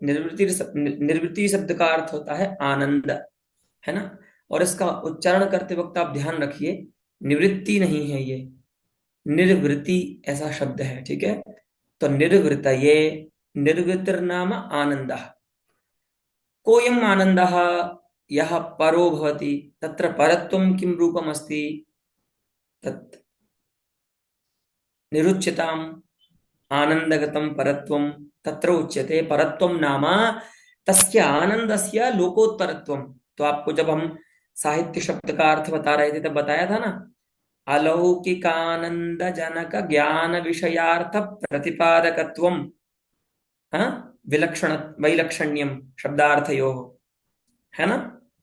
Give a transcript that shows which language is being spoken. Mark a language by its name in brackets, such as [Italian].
[Hindi] निर्वृत्ति शब्द का अर्थ होता है आनंद, है ना। और इसका उच्चारण करते वक्त आप ध्यान रखिए, निवृत्ति नहीं है ये, निर्वृत्ति ऐसा शब्द है, ठीक है। [Sanskrit] तो निर्वृतये, निर्वृत्तिर्नाम आनंदः। कोऽयम् आनंदः यः परो भवति तत्र परत्वं किं रूपमस्ति, तत् निरुच्यताम् आनंदगतं परत्वं तत्र उच्यते। परत्वं नाम तस्य आनंदस्य लोकोत्तरत्वं। [Hindi] तो आपको जब हम साहित्य शब्द का अर्थ बता रहे थे तब बताया था ना, [Sanskrit] अलौकिकानंद जनक ज्ञान विषयार्थ प्रतिपादकत्वं, [Hindi] हाँ, [Sanskrit] विलक्षण वैलक्षण्यम शब्दार्थयोः, [Hindi] है ना।